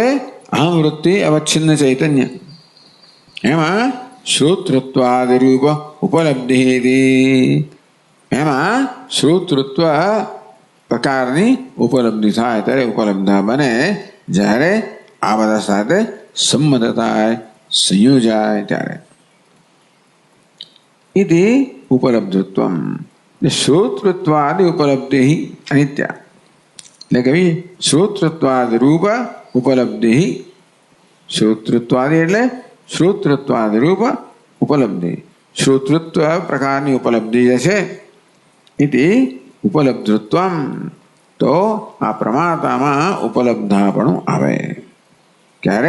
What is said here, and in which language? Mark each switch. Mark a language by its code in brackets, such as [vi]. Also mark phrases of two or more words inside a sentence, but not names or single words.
[gu] અહમ વૃત્તિ અવચ્છિન્ન ચૈતન્ય। એમાં શ્રોતૃત્વાદિ રૂપ ઉપલબ્ધિ એમાં શ્રોતૃત્વ પ્રકારની ઉપલબ્ધિ થાય ત્યારે ઉપલબ્ધ બને જ્યારે આ બધા સાથે સંબંધ થાય સંયોજાય ત્યારે [sa] इति उपलब्धित्वम। श्रोतृत्वादि उपलब्धि अनित्या [gu] એટલે કે શ્રોતૃત્વાદિ રૂપ ઉપલબ્ધિ શ્રોતૃત્વાદિ એટલે શ્રોતૃત્વાદિ રૂપ ઉપલબ્ધિ શ્રોતૃત્વ પ્રકારની ઉપલબ્ધિ જે છે [sa] इति उपलब्धित्वम [gu] તો આ પ્રમાતામાં ઉપલબ્ધાપણું આવે ક્યારે?